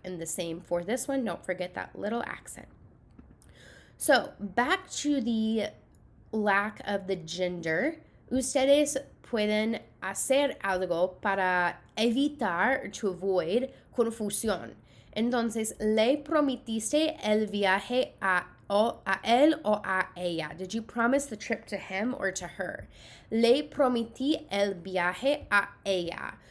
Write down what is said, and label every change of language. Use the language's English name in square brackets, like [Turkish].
[English] And the same for this one. Don't forget that little accent. So, back to the lack of the gender. [Spanish] Ustedes pueden hacer algo para evitar, [English] to avoid, [Spanish] confusión. Entonces, le prometiste el viaje a él o a ella? [English] Did you promise the trip to him or to her? [Spanish] Le prometí el viaje a ella.